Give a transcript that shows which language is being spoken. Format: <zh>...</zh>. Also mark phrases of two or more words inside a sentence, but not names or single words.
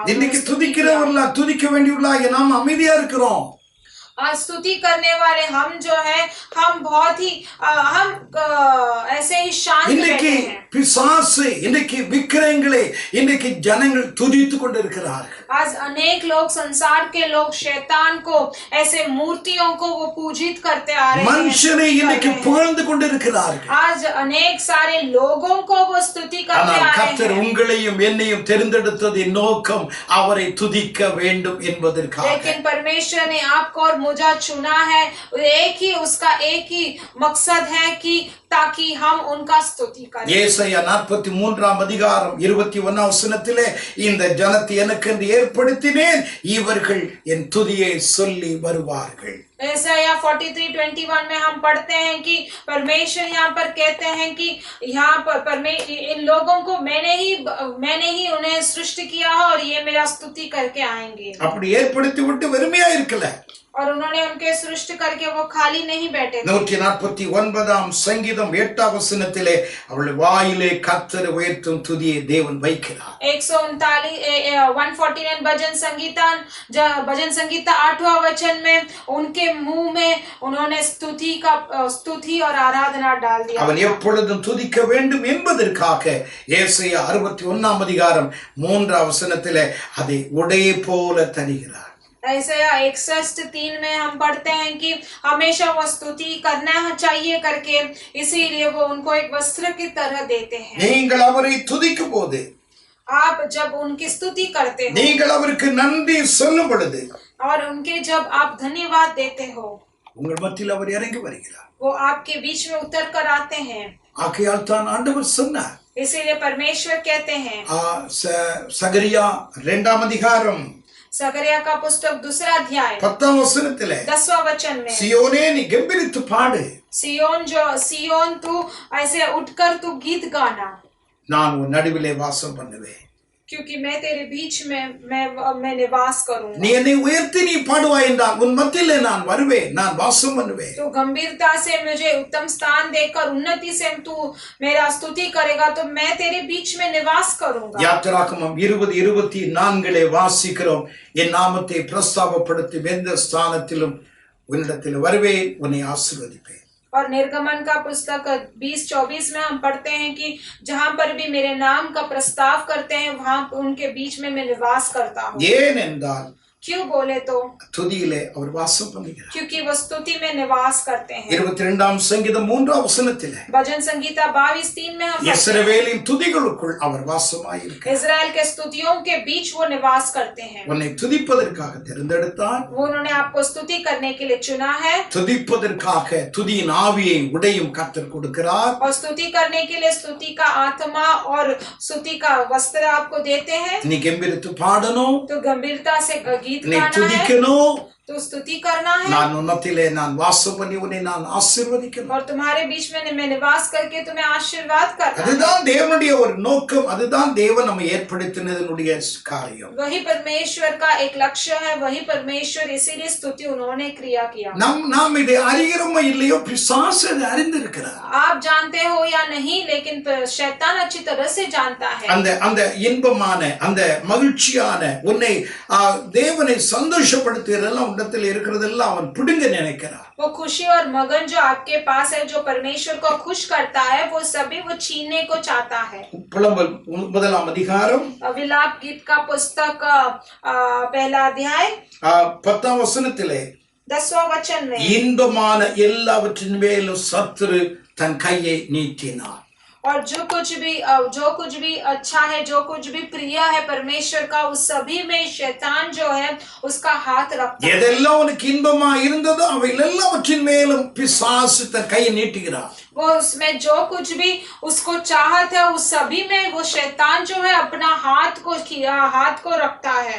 <ta>இன்னைக்கு துதிக்கிறவர்களா துதிக்க வேண்டியவர்களாக நாம் அமைதியா இருக்கிறோம்.</ta> <hi>स्तुति करने वाले हम जो है हम बहुत ही हम ऐसे ही शांत रहते हैं।</hi> <ta>பிசாசு இன்னைக்கு விக்கிரகங்களை இன்னைக்கு ஜனங்கள் துதித்து கொண்டிருக்கிறார்கள்.</ta> <hi>आज अनेक लोग संसार के लोग शैतान को ऐसे मूर्तियों को वो पूजित करते आ रहे हैं।</hi> <ta>மனுஷனை இன்னைக்கு புகழ்ந்து கொண்டிருக்கிறார்கள்.</ta> <hi>आज अनेक सारे लोगों को वो स्तुति करते आ रहे</hi> <ta>கர்த்தர்</ta> <hi>हैं।</hi> <ta>உங்களையும் என்னையும் தெரிந்தெடுத்ததின் நோக்கம் அவரை துதிக்க வேண்டும் என்பதற்காக।</ta> <hi>लेकिन परमेश्वर ने आपको और मुझे चुना है, उसका एक ही मकसद है कि ताकि हम उनका स्तुति करें।</hi> <ta>ஏசாயா 43 அதிகாரம் 21 வசனத்திலே இந்த ஜனத்தை எனக்கென்று ஏற்படுத்தினேன், இவர்கள் என் துதியை சொல்லி வருவார்கள்.</ta> <hi>ऐसाया 43:21 में हम पढ़ते हैं कि परमेश्वर यहाँ पर कहते हैं कि यहाँ पर इन लोगों को मैंने ही उन्हें सृष्टि किया है और ये मेरा स्तुति करके आएंगे।</hi> <ta>அப்படி ஏற்படுத்தி விட்டு வெறுமையா இருக்கல.</ta> <hi>और उन्होंने उनके सृष्टि करके वो खाली नहीं बैठे थे।</hi> <ta>149 சங்கீதம் 8 வசனத்திலே அவள் வாயிலே கர்த்தரை உயர்த்தும் துதியை தேவன் வைக்கிறார்.</ta> <hi>149 भजन संगीता 8वां वचन में उनके मुंह में उन्होंने स्तुति और आराधना डाल दिया।</hi> <ta>அவன் எப்பொழுதும் துதிக்க வேண்டும் என்பதற்காக ஏசாயா 61 அதிகாரம் 3 வசனத்திலே அதை உடை போல தருகிறார்.</ta> <hi>ऐसाया 61:3 में हम पढ़ते हैं कि हमेशा वो स्तुति करना चाहिए करके, इसीलिए वो उनको एक वस्त्र की तरह देते हैं।</hi> <ta>நீங்கள் அவரை துதிக்கும் போது,</ta> <hi>आप जब उनकी स्तुति करते हो,</hi> <ta>நீங்கள் அவருக்கு நன்றி சொல்லும் பொழுது,</ta> <hi>और उनके जब आप धन्यवाद देते हो,</hi> <ta>உங்கள் மத்தியில் அவர் இறங்கி வருகிறார்.</ta> <hi>वो आपके बीच में उतर कर आते हैं।</hi> <ta>ஆகையால் தான் ஆண்டவர் சொன்னார்,</ta> <hi>इसीलिए परमेश्वर कहते हैं,</hi> <ta>சகரியா 2 அதிகாரம்</ta> <hi>सकरिया का पुस्तक 2 अध्याय</hi> <ta>10 வசனத்திலே</ta> <hi>10वां वचन में,</hi> <ta>सियोने நீ கெம்பீரித்து பாடு,</ta> <hi>सियोन तू ऐसे उठकर तू गीत गाना,</hi> <ta>நான் உன் நடுவிலே வாசம் பண்ணுவேன்,</ta> <hi>क्योंकि मैं तेरे बीच में मैं निवास करूंगा।</hi> <ta>நீ என்னை உயர்த்தி நீ பாடுவாய் என்றால் உன் மத்தியிலே நான் வருவேன், நான் வாசம் பண்ணுவேன்.</ta> <hi>तो गंभीरता से मुझे उत्तम स्थान देकर उन्नति से तू मेरा स्तुति करेगा तो मैं तेरे बीच में निवास करूंगा।</hi> <ta>யாத்திராகமம் 20:24 வாசிக்கிறோம், என் நாமத்தை பிரஸ்தாபப்படுத்தி எந்த ஸ்தானத்திலும் உன்னிடத்தில் வருவேன், உன்னை ஆசீர்வதிப்பேன்.</ta> <hi>और निर्गमन का पुस्तक 20:24 में हम पढ़ते हैं कि जहां पर भी मेरे नाम का प्रस्ताव करते हैं वहां उनके बीच में मैं निवास करता हूँ।</hi> <ta>ஏனென்றால்</ta> <hi>क्यों बोले तो,</hi> <ta>துதியிலே அவர் வாசம் பண்ணுகிறார்.</ta> <hi>क्योंकि वो स्तुति में निवास करते हैं।</hi> <ta>22 சங்கீதம் 3 வசனத்திலே</ta> <hi>भजन संगीता 22:3 में हम</hi> <ta>இஸ்ரவேலின் துதிகளுக்குள் அவர் வாசமாயிருக்கிறார்.</ta> <hi>इजराइल के स्तुतियों के बीच वो निवास करते हैं।</hi> <ta>உன்னை துதிப்பதற்காக தேர்ந்தெடுத்தார்,</ta> <hi>वो उन्होंने आपको स्तुति करने के लिए चुना है।</hi> <ta>துதிப்பதற்காக துதியின் ஆவியை உடையும் கர்த்தர் கொடுக்கிறார்.</ta> <hi>और स्तुति करने के लिए स्तुति का आत्मा और स्तुति का वस्त्र आपको देते हैं।</hi> <ta>நீ கெம்பீரித்து பாடணும்,</ta> <hi>तो गंभीरता से गीत</hi> <ta>நீ</ta> <hi>गाना है,</hi> <ta>துதிக்கணும்,</ta> <hi>तो स्तुति करना है,</hi> <ta>நான் உன்னத்திலே நான் வாசம் பண்ணி உன்னை நான் ஆசீர்வதிக்கணும்.</ta> <hi>और तुम्हारे बीच में मैं निवास करके तुम्हें आशीर्वाद करना है।</hi> <ta>அதுதான் தேவனுடைய ஒரு நோக்கம், அதுதான் தேவன் நம்மை ஏற்படுத்தினதனுடைய காரியம்.</ta> <hi>वही परमेश्वर का एक लक्ष्य है, वही परमेश्वर, इसीलिए स्तुति उन्होंने क्रिया किया।</hi> <ta>நாம் இதை அறிகிறோமோ இல்லையோ பிசாசு அதை அறிந்திருக்கிறார்.</ta> <hi>आप जानते हो या नहीं, लेकिन शैतान अच्छी तरह से जानता है।</hi> <ta>அந்த இன்பமான அந்த மகிழ்ச்சியான உன்னை தேவனை சந்தோஷப்படுத்துகிறதெல்லாம் உன்னத்தில் இருக்கிறதெல்லாம் அவன் பிடுங்க நினைக்கிறான்.</ta> <hi>वो खुशी और मगन जो आपके पास है, जो परमेश्वर को खुश करता है, वो सभी वो छीनने को चाहता है।</hi> <ta>புலம்பல் 1 அதிகாரம்</ta> <hi>विलाप गीत का पुस्तक 1 अध्याय</hi> <ta>10 वசனத்திலே</ta> <hi>10वां वचन में,</hi> <ta>இன்பமான எல்லாவற்றின் மேலும் சத்துரு தன் கையை நீட்டினார்.</ta> <hi>और जो कुछ भी अच्छा है, जो कुछ भी प्रिय है परमेश्वर का, उस सभी में शैतान जो है उसका हाथ रखता है।</hi> <ta>எதெல்லாம் உனக்கு இன்பமா இருந்ததோ அவைகள் எல்லாவற்றின் மேலும் பிசாசு தன் கையை நீட்டுகிறார்.</ta> <hi>वो उसमें जो कुछ भी उसको चाहत है, उस सभी में वो शैतान जो है अपना हाथ को रखता है।</hi>